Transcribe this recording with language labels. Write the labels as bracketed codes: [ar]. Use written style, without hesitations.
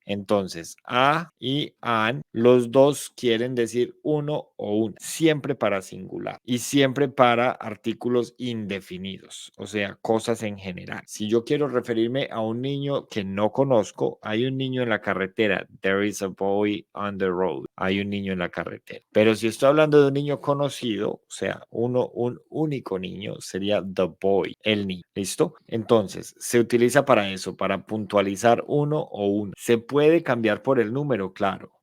[es] Entonces, a y an, los dos quieren decir uno o una, siempre para singular y siempre para artículos indefinidos, o sea, cosas en general. Si yo quiero referirme a un niño que no conozco, hay un niño en la carretera. [en] There is a boy on the road. [es] Hay un niño en la carretera. Pero si estoy hablando de un niño conocido, o sea, un único niño, sería the boy, el niño. ¿Listo? Entonces, se utiliza para eso, para puntualizar uno o uno. Se puede cambiar por el número, claro.